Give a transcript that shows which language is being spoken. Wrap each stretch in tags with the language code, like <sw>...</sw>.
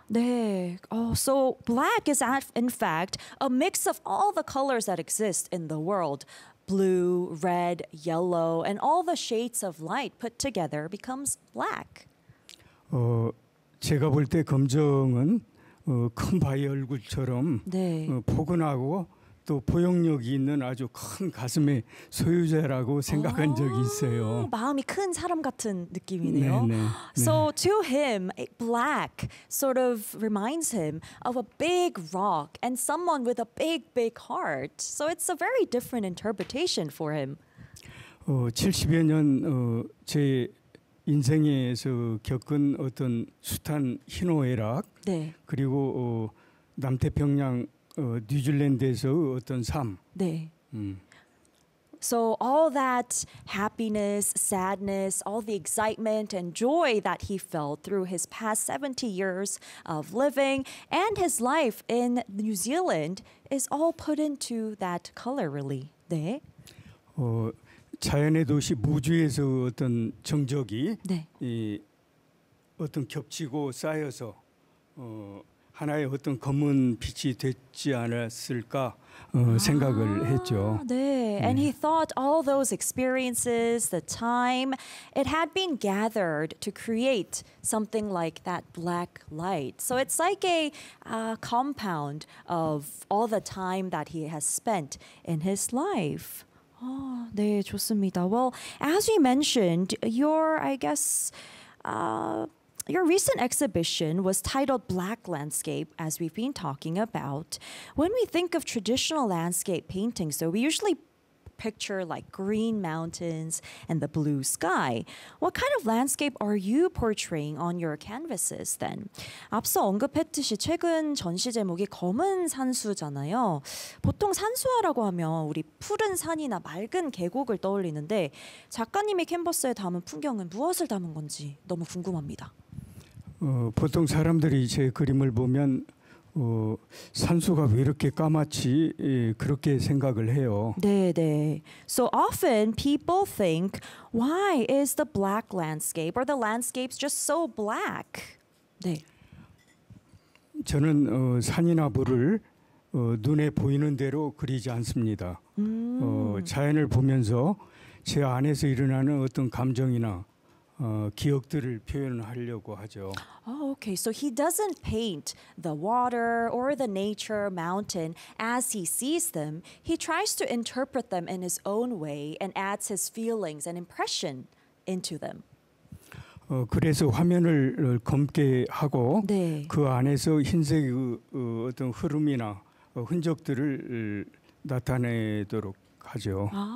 <ko>네.</ko> <en>Oh, so black is in fact a mix of all the colors that exist in the world. Blue, red, yellow, and all the shades of light put together becomes black.</en> <ko>제가 볼 때 검정은 큰 바위 얼굴처럼 네. 포근하고 또 포용력이 있는 아주 큰 가슴의 소유자라고 생각한 적이 있어요. 마음이 큰 사람 같은 느낌이네요. 네.</ko> <en>So to him, black sort of reminds him of a big rock and someone with a big, big heart. So it's a very different interpretation for him.</en> <ko>70여 년 제 인생에서 겪은 어떤 숱한 희노애락 네. 그리고 남태평양 뉴질랜드에서의 어떤 삶. 네.</ko> <en>So all that happiness, sadness, all the excitement and joy that he felt through his past 70 years of living and his life in New Zealand is all put into that color really.</en> <ko>네. 자연의 도시 무주에서 어떤 정적이 네. 어떤 겹치고 쌓여서 하나의 어떤 검은 빛이 됐지 않았을까 생각을 했죠. 네.</ko> <en>네, and he thought all those experiences, the time, it had been gathered to create something like that black light. So it's like a compound of all the time that he has spent in his life.</en> <ko>아, 네, 좋습니다.</ko> <en>Well, as you mentioned, your recent exhibition was titled Black Landscape, as we've been talking about. When we think of traditional landscape paintings, so we usually picture like green mountains and the blue sky. What kind of landscape are you portraying on your canvases then?</en> <ko>앞서 언급했듯이 최근 전시 제목이 검은 산수잖아요. 보통 산수화라고 하면 우리 푸른 산이나 맑은 계곡을 떠올리는데 작가님이 캔버스에 담은 풍경은 무엇을 담은 건지 너무 궁금합니다. 보통 사람들이 제 그림을 보면 산수가 왜 이렇게 까맣지? 예, 그렇게 생각을 해요. 네.</ko> <en>So often people think, why is the black landscape or the landscapes just so black?</en> <ko>네. 저는 산이나 물을 눈에 보이는 대로 그리지 않습니다. 자연을 보면서 제 안에서 일어나는 어떤 감정이나 기억들을 표현하려고 하죠.</ko> <en>Oh, okay. So he doesn't paint the water or the nature, mountain as he sees them. He tries to interpret them in his own way and adds his feelings and impression into them.</en> <ko>그래서 화면을 검게 하고 네. 그 안에서 흰색 어떤 흐름이나 흔적들을 나타내도록 하죠.</ko>